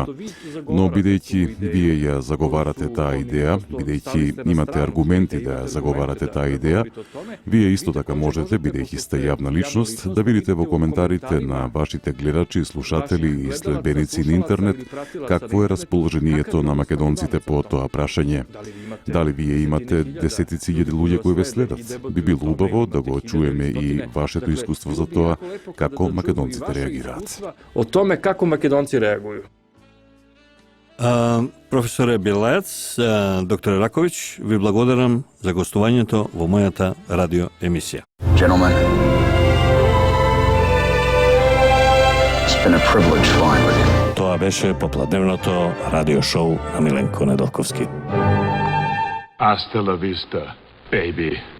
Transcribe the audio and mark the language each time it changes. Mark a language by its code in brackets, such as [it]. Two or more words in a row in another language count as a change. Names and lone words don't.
[mk] Но бидејќи вие ја заговарате таа идеја, бидејќи имате аргументи да ја заговарате таа идеја, вие исто така можете, бидејќи сте јавна личност, да видите во коментарите на вашите гледачи, слушатели и следбеници на интернет какво е расположението на македонците по тоа прашање. Дали вие имате десетици илјади луѓе кои ве следат? Би било убаво да го чуеме и вашето искуство за тоа како македонците реагираат. [sr] O tome kako Makedonci reaguju. [mk] Професоре Белаец, доктор Раковиć, ви благодарам за гостувањето во мојата радио емисија. [en] Gentlemen, it's been a privilege flying with you. [mk] Тоа беше попладневното радио шоу на Миленко Недолковски. [es] Hasta la vista, baby.